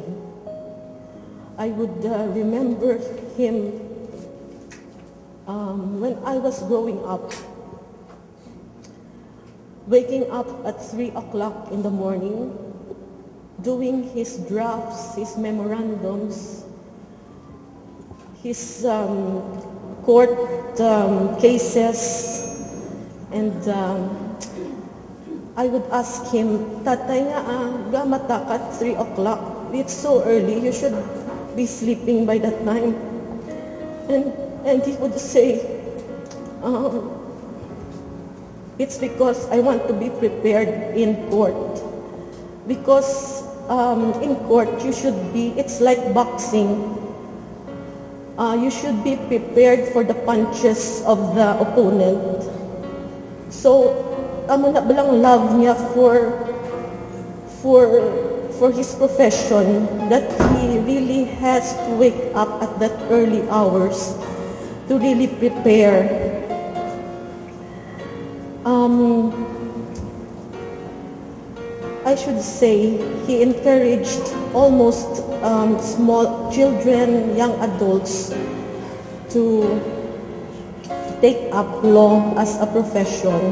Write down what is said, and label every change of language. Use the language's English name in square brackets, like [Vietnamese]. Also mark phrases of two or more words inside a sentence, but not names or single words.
[English] I would remember him when I was growing up, waking up at 3 o'clock in the morning, doing his drafts, his memorandums, his court cases, And I would ask him, [Hiligaynon] Tatay nga, gamata ka 3 o'clock. [English] It's so early, you should be sleeping by that time. And he would say, it's because I want to be prepared in court. Because in court, you should be, it's like boxing. You should be prepared for the punches of the opponent. So, [Hiligaynon] amo na balang [English] love niya for his profession, that he really has to wake up at that early hours to really prepare. I should say, he encouraged almost small children, young adults to take up law as a profession.